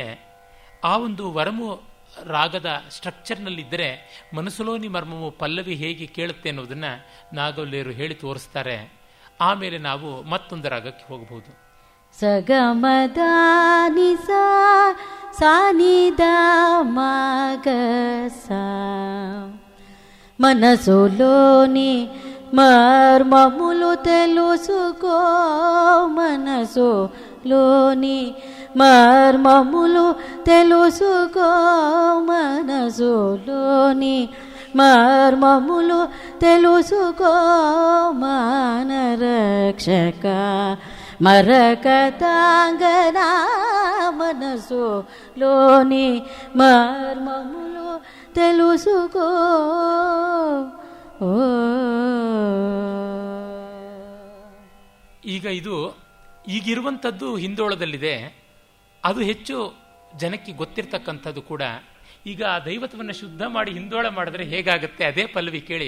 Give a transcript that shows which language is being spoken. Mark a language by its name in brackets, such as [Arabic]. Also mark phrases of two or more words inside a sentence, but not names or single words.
[Kannada] ಆ ಒಂದು ವರಮು ರಾಗದ ಸ್ಟ್ರಕ್ಚರ್ನಲ್ಲಿದ್ದರೆ [Telugu] మనసులోని మర్మము [Kannada] ಪಲ್ಲವಿ ಹೇಗೆ ಕೇಳುತ್ತೆ ಅನ್ನೋದನ್ನು ನಾಗವಲ್ಲೇರು ಹೇಳಿ ತೋರಿಸ್ತಾರೆ. ಆಮೇಲೆ ನಾವು ಮತ್ತೊಂದು ರಾಗಕ್ಕೆ ಹೋಗಬಹುದು. ಸಗಮದ ನಿಸ ಸಾನಿದ ಮಗಸ [Telugu] మనసులోని మర్మములు తెలుసుకో మనసులోని మర్మములు తెలుసుకో మనసులోని మర్మములు తెలుసుకో మానరక్షక మరకతాంగనా మనసులోని మర్మములు తెలుసుకో. [Kannada] ಈಗ ಇದು ಈಗಿರುವಂಥದ್ದು ಹಿಂದೋಳದಲ್ಲಿದೆ. ಅದು ಹೆಚ್ಚು ಜನಕ್ಕೆ ಗೊತ್ತಿರ್ತಕ್ಕಂಥದ್ದು ಕೂಡ. ಈಗ ಆ ದೈವತ್ವವನ್ನು ಶುದ್ಧ ಮಾಡಿ ಹಿಂದೋಳ ಮಾಡಿದ್ರೆ ಹೇಗಾಗುತ್ತೆ ಅದೇ ಪಲ್ಲವಿ ಕೇಳಿ.